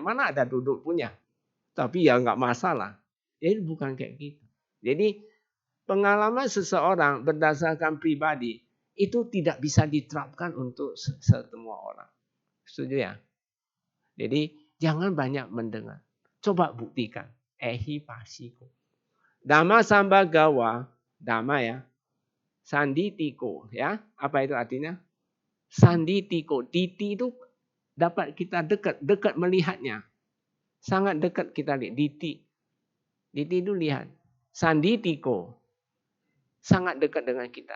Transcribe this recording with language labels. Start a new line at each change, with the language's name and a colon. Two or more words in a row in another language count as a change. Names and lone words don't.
Indonesian: Mana ada duduk punya. Tapi ya nggak masalah. Jadi bukan kayak gitu. Jadi pengalaman seseorang berdasarkan pribadi. Itu tidak bisa diterapkan untuk semua orang. Setuju ya? Jadi jangan banyak mendengar. Coba buktikan.
Pali: Ehi pasiko. Dhamma sambagawa.
Indonesian: Dhamma ya. Sanditiko ya. Apa itu artinya? Sanditiko. Diti itu dapat kita dekat melihatnya. Sangat dekat kita lihat. Diti itu lihat. Sanditiko. Sangat dekat dengan kita.